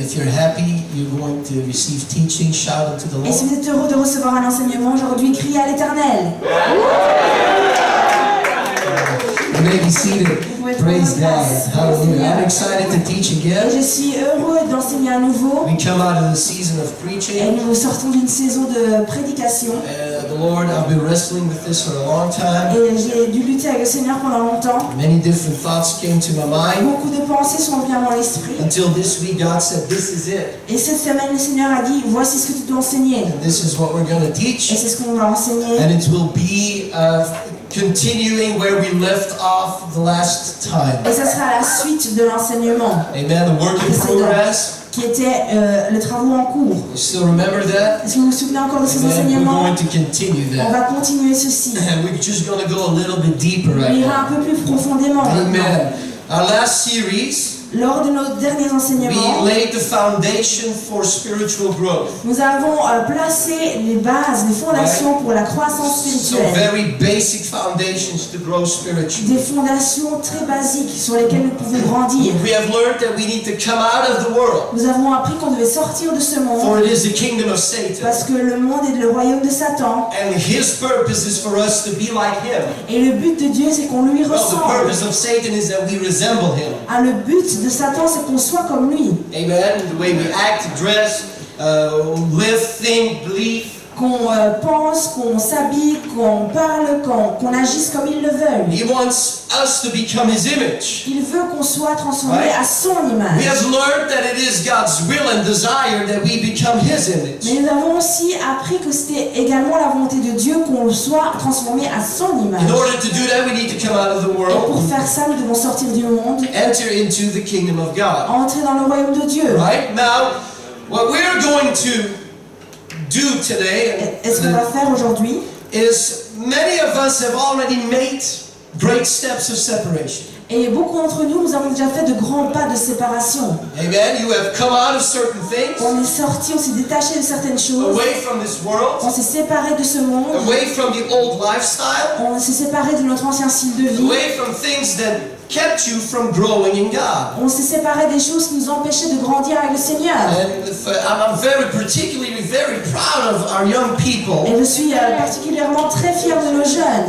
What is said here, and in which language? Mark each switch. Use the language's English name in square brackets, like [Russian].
[English] If you're happy, you're going to receive teaching. Shout unto the [French] Et si [English] Lord. [French] vous êtes heureux de recevoir un enseignement aujourd'hui, criez à l'Éternel. [English] You may be seated. Praise God. Hallelujah. I'm excited to teach [French] Et [English] again. [French] je suis heureux d'enseigner à nouveau. [English] We come out of the season of [French] Et [English] preaching. [French] nous sortons d'une saison de prédication. [English] The Lord, I've been wrestling with this for a long time. [French] Et j'ai dû lutter avec le Seigneur pendant longtemps. [English] Many different thoughts came to my mind. [French] Beaucoup de pensées sont venues à mon esprit. [English] Until this week, God said, this is it. [French] Et cette semaine, le Seigneur a dit, voici ce que tu dois enseigner. [English] And this is what we're going to [French] Et [English] teach. [French] c'est ce qu'on va enseigner. [English] And it will be continuing where we left off the last time. [French] Et ça sera la suite de l'enseignement, [English] Amen. The work in progress. [French] qui était le travaux en cours. [English] You still remember that? [French] Est-ce que vous vous souvenez encore de ces [English] Amen. We're [French] enseignements? [English] going to continue [French] On [English] that. [French] va continuer ceci. [English] And we're just going to go a little bit deeper [French] On [English] right [French] ira [English] now. [French] un peu plus profondément maintenant. [English] Amen. Our last series, [French] Lors de nos derniers [English] we [French] enseignements, [English] laid the foundation for spiritual growth. [French] nous avons placé les bases, les fondations pour la croissance [English] So [French] spirituelle. [English] very basic foundations to grow spiritually. [French] Des fondations très basiques sur lesquelles nous pouvons grandir. [English] We have learned that we need to come out of the world, [French] Nous avons appris qu'on devait sortir de ce [English] for [French] monde [English] it is the kingdom of Satan. [French] parce que le monde est le royaume de Satan. [English] And his purpose is for us to be like him. [French] Et le but de Dieu, c'est qu'on lui [English] Well, the [French] ressemble. [English] purpose of Satan is that we resemble him. [French] Ah, le but de Satan, c'est qu'on soit comme lui. Amen. [English] The way we act, dress, live, think, believe. [French] Qu'on pense, qu'on s'habille, qu'on parle, qu'on agisse comme il le veut. [English] He wants us to become his image. [French] Il veut qu'on soit transformé [English] Right. [French] à son [English] We [French] image. [English] have learned that it is God's will and desire that we become his image. [French] Mais nous avons aussi appris que c'était également la volonté de Dieu qu'on soit transformé à son image. [English] In order to do that, we need to come out of the [French] Et pour [English] world, [French] faire ça, nous devons sortir du monde, [English] enter into the kingdom of God. [French] entrer dans le royaume de Dieu. [English] Right? Now, what we're going to do today [French] Et ce qu'on va faire aujourd'hui, [English] is many of us have already made great steps of separation. [French] et beaucoup d'entre nous, nous avons déjà fait de grands pas de séparation. Amen. [English] You have come out of certain things, [French] On est sorti, on s'est détaché de certaines choses, [English] away from this world, [French] on s'est séparé de ce monde, [English] away from the old lifestyle, [French] on s'est séparé de notre ancien style de vie, [English] away from things that kept you from growing in God. [French] on s'est séparé des choses qui nous empêchaient de grandir avec le Seigneur. [English] And I'm very proud of our young people. [French] Et je suis particulièrement très fière de nos jeunes.